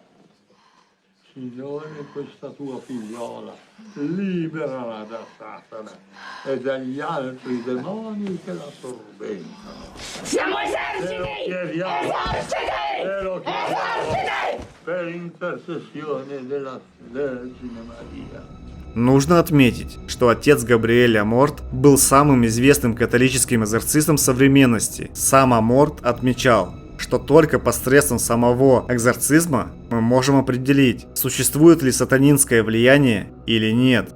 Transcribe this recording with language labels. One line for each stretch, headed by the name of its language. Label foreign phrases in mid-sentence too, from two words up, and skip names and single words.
Italian: Signore, questa tua figliola, liberala da Satana e dagli altri demoni che la tormentano. Siamo Te lo eserciti! chiediamo, te lo chiediamo Eserciti! per intercessione della Vergine Maria.
Russian: Нужно отметить, что отец Габриэль Аморт был самым известным католическим экзорцистом современности. Сам Аморт отмечал, что только посредством самого экзорцизма мы можем определить, существует ли сатанинское влияние или нет.